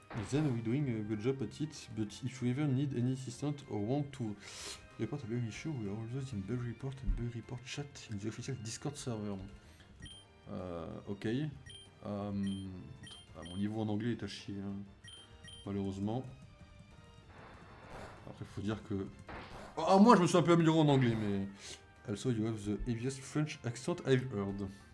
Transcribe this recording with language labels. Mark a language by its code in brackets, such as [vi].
[en] Then we're doing a good job at it, but if you ever need any assistance or want to report a bug issue, we are always in bug report and bug report chat in the official Discord server. Ok. [fr] Mon niveau en anglais est à chier, hein. Malheureusement. Après, faut dire que Ah, moi, je me suis un peu amélioré en anglais, mais... [en] Also, you have the heaviest French accent I've heard.